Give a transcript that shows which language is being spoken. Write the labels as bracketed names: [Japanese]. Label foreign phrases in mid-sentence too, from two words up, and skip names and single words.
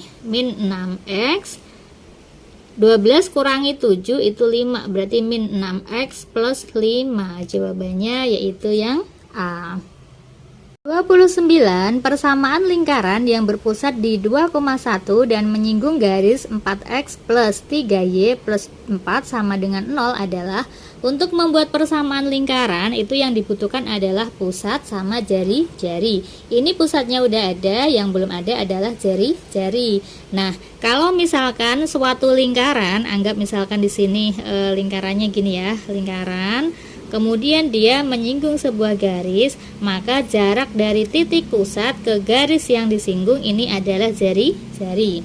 [Indonesian] Min 6X 12 kurangi 7 itu 5, berarti min 6X plus 5. Jawabannya yaitu yang A. 29. Persamaan lingkaran yang berpusat di 2,1 dan menyinggung garis 4x plus 3y plus 4 sama dengan 0 adalah, untuk membuat persamaan lingkaran itu yang dibutuhkan adalah pusat sama jari-jari. Ini pusatnya udah ada, yang belum ada adalah jari-jari. Nah, kalau misalkan suatu lingkaran, anggap misalkan di sini lingkarannya gini ya, lingkaran kemudian dia menyinggung sebuah garis, maka jarak dari titik pusat ke garis yang disinggung ini adalah jari-jari.